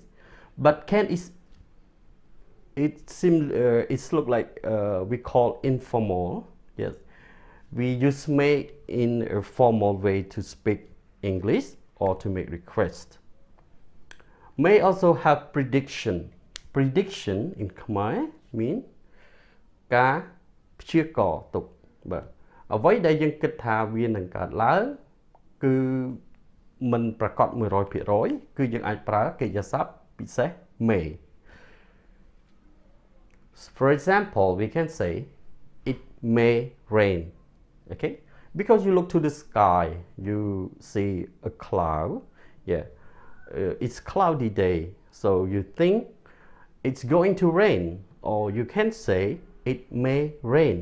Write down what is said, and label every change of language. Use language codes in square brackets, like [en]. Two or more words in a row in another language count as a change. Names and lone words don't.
[en] But can is it's look like we call informal. Yes, we use may in a formal way to speak English or to make request. May also have prediction. Prediction in Khmer mean [km] ការព្យាករណ៍ទុក អ្វីដែលយើងគិតថាវានឹងកើតឡើងគឺមិនប្រកប 100% គឺយើងអាចប្រើកិរិយាសព្ទពិសេស may. [en] For example, we can say it may rain. Okay? Because you look to the sky, you see a cloud. Yeah. It's cloudy day, so you think it's going to rain, or you can say it may rain.